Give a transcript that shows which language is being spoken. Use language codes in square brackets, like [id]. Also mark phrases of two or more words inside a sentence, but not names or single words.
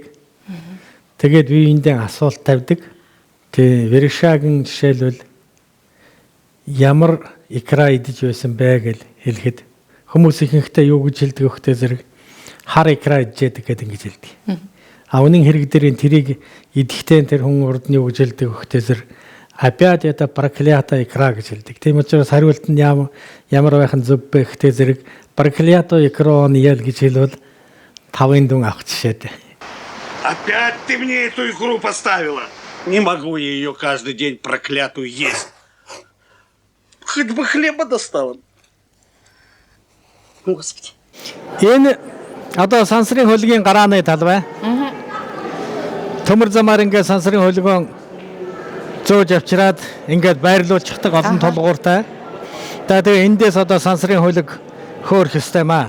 [mn] Тэгээд биеиндээ асуулт тавьдаг. Тэ Вершагийн жишээлбэл ямар икра идэж байсан бэ гэж хэлэхэд хүмүүс ихэнхдээ юу гэж хэлдэг вөхтэй зэрэг хар икра идэж гэдэг ингэж хэлдэг. А үнэн хэрэг дээр тэрийг идэхтэй тэр хүн урд нь юу гэж хэлдэг вөхтэй зэрэг [ru] опять это проклятая икра [mn] гэж хэлдэг. Тийм учраас хариулт нь ямар байхын зөв бэ гэхтэй зэрэг [ru] проклятая икра [mn] он ял гэж хэлвэл 5-ын дүн авах жишээтэй. [ru] Опять ты мне эту икру поставила. Не могу я ее каждый день проклятую есть. Хоть бы хлеба достала. Господи. [mn] Энэ одоо сансрын хөлгийн гарааны талбай. Төмөр замаар ингээд сансрын хөлгөөн зөөж авчираад ингээд байрлуулчихдаг олон толгууртай. Тэгээ эндээс одоо сансрын хөлөг хөөх ёстой маа.